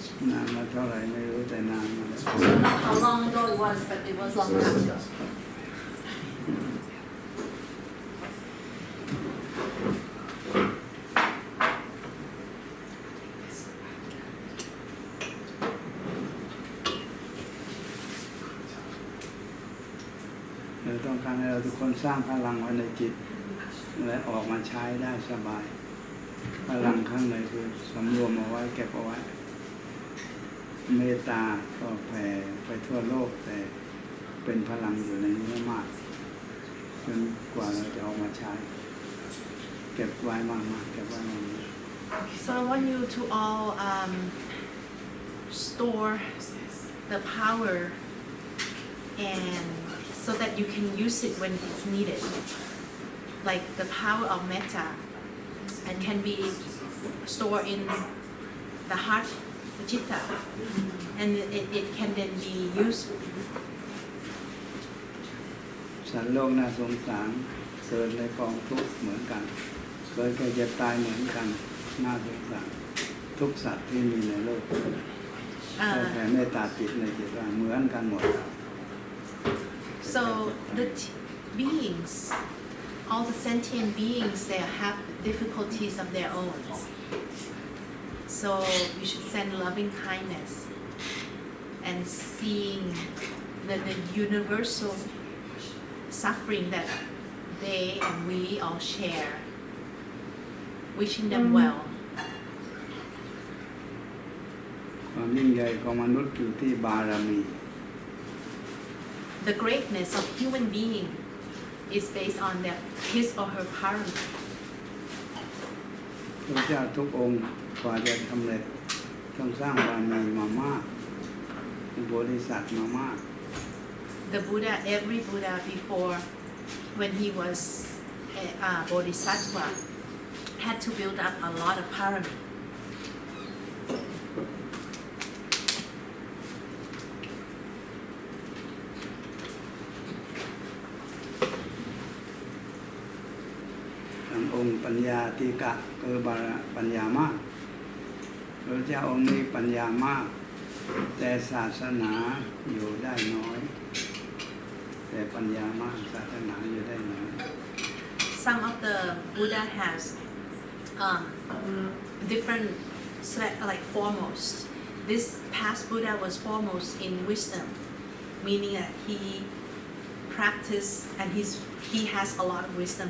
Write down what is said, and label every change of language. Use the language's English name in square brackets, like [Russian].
[Thai] นานมาเท่าไหร่ไม่รู้แต่นานมาแล้ว [English] How long ago it was but it was long time ago [Thai] เราต้องการให้เราทุกคนสร้างพลังไว้ในจิตและออกมาใช้ได้สบายพลังข้างในคือสำรวมเอาไว้เก็บเอาไว้เมตตาก็แผ่ไปทั่วโลกแต่เป็นพลังอยู่ในนี้มากจนกว่าเราจะออกมาใช้เก็บไว้มากๆเก็บไว้มาก [English] So I want you to all store the power and so that you can use it when it's needed. Like the power of Metta and can be stored in the heart, the Chitta, and it can then be used. [Thai] สัตว์โลกน่าสงสารเกิดในกองทุกข์เหมือนกันเกิดแก่เจ็บตายเหมือนกันน่าสงสารทุกสัตว์ที่มีในโลกแต่แผ่เมตตาจิตในจิตว่าเหมือนกันหมด [English] So the beings, all the sentient beings, they have difficulties of their own. So we should send loving kindness and seeing the universal suffering that they and we all share, wishing them well. [Thai] ความยิ่งใหญ่ของมนุษย์อยู่ที่บารมี [English] The greatness of human being is based on his or her parami. [Thai] พระเจ้าทุกองค์กว่าจะสำเร็จต้องสร้างบารมีมามากโพธิสัตว์มามาก [English] The Buddha, every Buddha before, when he was a bodhisattva, had to build up a lot of parami. [Thai] องค์ปัญญาติกะคือบารปัญญามากพระเจ้าองค์นี้ปัญญามากแต่ศาสนาอยู่ได้น้อยแต่ปัญญามากศาสนาอยู่ได้น้อย [English] Some of the Buddha has different like foremost. This past Buddha was foremost in wisdom, meaning that he practiced and he has a lot of wisdom.